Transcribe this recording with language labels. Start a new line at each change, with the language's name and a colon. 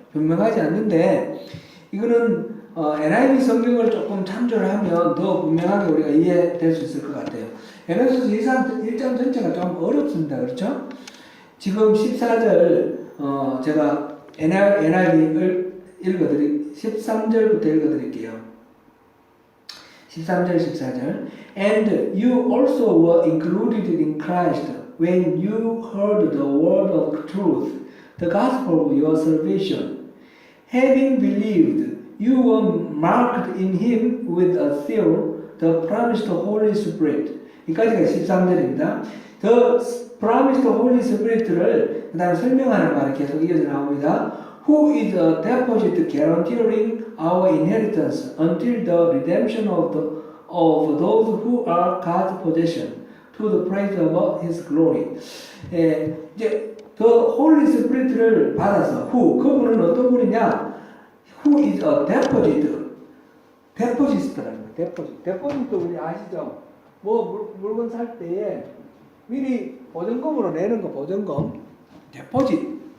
Korean: 분명하지 않는데, 이거는 NIV 성경을 조금 참조를 하면 더 분명하게 우리가 이해될 수 있을 것 같아요. 에베소서 1장 전체가 좀 어렵습니다. 그렇죠? 지금 14절 제가 NIV를 13절부터 읽어드릴게요. 13절 14절.
English: And you also were included in Christ when you heard the word of truth, the gospel of your salvation. Having believed, you were marked in him with a seal, the promised Holy Spirit.
Korean: 여기까지가 13절입니다.
English: The promised Holy Spirit
Korean: 를 그 다음에 설명하는 말이 계속 이어져 나옵니다.
English: Who is a deposit guaranteeing our inheritance until the redemption of those who are God's possession, to the praise of His glory.
Korean: 이제 the Holy Spirit를 받아서 그분은 어떤 분이냐?
English: Who is a deposit?
Korean: 데포지스트라는 거예요. 데포지트 우리 아시죠? 뭐 물건 살 때에 미리 보증금으로 내는 거 보증금. 데포지트.